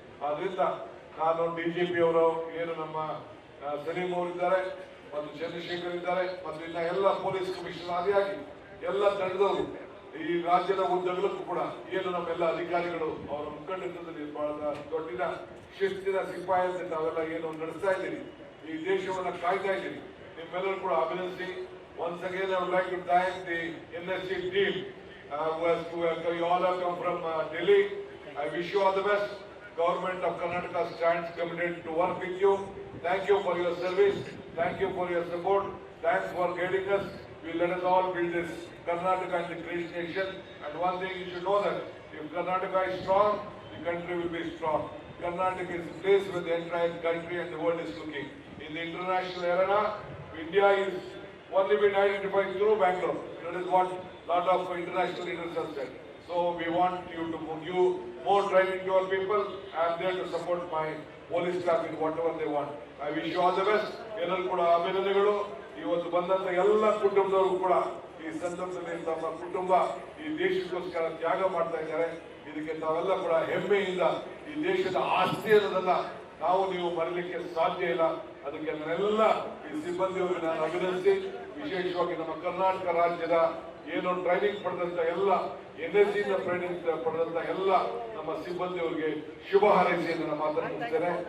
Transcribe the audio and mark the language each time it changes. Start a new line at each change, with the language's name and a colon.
Kannada: ಆದ್ರಿಂದ ನಾನು ಡಿಜಿಪಿ ಅವರು ಏನು ನಮ್ಮ ಸಲೀಂ ಅವರಿದ್ದಾರೆ ಮತ್ತು ಚಂದ್ರಶೇಖರ್ ಇದ್ದಾರೆ ಮತ್ತು ಇನ್ನ ಎಲ್ಲ ಪೊಲೀಸ್ ಕಮಿಷನರ್ ಆದಿಯಾಗಿ ಎಲ್ಲ ತಂಡದವರು ಈ ರಾಜ್ಯದ ಉದ್ದಗಲಕ್ಕೂ ಕೂಡ ಏನು ನಮ್ಮೆಲ್ಲ ಅಧಿಕಾರಿಗಳು ಅವರ ಮುಖಂಡತ್ವದಲ್ಲಿ ಬಹಳ ದೊಡ್ಡ ಶಿಸ್ತಿನ ಸಿಪಾಯಿ ತಾವೆಲ್ಲ ಏನು ನಡೆಸ್ತಾ ಇದ್ದೀರಿ, ಈ ದೇಶವನ್ನ ಕಾಯ್ತಾ ಇದ್ದೀರಿ, ನಿಮ್ಮೆಲ್ಲರೂ ಕೂಡ ಅಭಿನಂದಿಸಿ.
English: Once again, I would like to thank the NSC team you all have come from Delhi. I wish you all the best. Government of Karnataka stands committed to work with you. Thank you for your service. Thank you for your support. Thanks for guiding us. Let us all build this Karnataka and the great nation. And one thing you should know that if Karnataka is strong, the country will be strong. Karnataka is a place where the entire country and the world is looking. In the international arena, India is only been identified through Bangalore. That is what a lot of international leaders have said. So we want you to give more training to our people. I am there to support my police staff in whatever they want. I wish you all the best.
Kannada: ಎಲ್ಲರೂ ಕೂಡ ಅಭಿನಂದನೆಗಳು. ಇವತ್ತು ಬಂದಂತ ಎಲ್ಲ ಕುಟುಂಬದವರು ಕೂಡ ಈ ಸಂದರ್ಭದಲ್ಲಿ ತಮ್ಮ ಕುಟುಂಬ ಈ ದೇಶಕ್ಕೋಸ್ಕರ ತ್ಯಾಗ ಮಾಡ್ತಾ ಇದ್ದಾರೆ. ಇದಕ್ಕೆ ತಾವೆಲ್ಲ ಕೂಡ ಹೆಮ್ಮೆಯಿಂದ ಈ ದೇಶದ ಆಸ್ತಿ ಅನ್ನೋದನ್ನ ನಾವು ನೀವು ಮರಲಿಕ್ಕೆ ಸಾಧ್ಯ ಇಲ್ಲ. ಅದಕ್ಕೆ ನನ್ನೆಲ್ಲ ಈ ಸಿಬ್ಬಂದಿಯವರಿಗೆ ನಾನು ಅಭಿನಂದಿಸಿ, ವಿಶೇಷವಾಗಿ ನಮ್ಮ ಕರ್ನಾಟಕ ರಾಜ್ಯದ ಏನು ಟ್ರೈನಿಂಗ್ ಪಡೆದಂತ ಎಲ್ಲ NSC ಟ್ರೈನಿಂಗ್ ಪಡೆದಂತ ಎಲ್ಲ ನಮ್ಮ ಸಿಬ್ಬಂದಿಯವರಿಗೆ ಶುಭ ಹಾರೈಸಿ ನನ್ನ ಮಾತನ್ನು ಮುಗಿಸ್ತೇನೆ.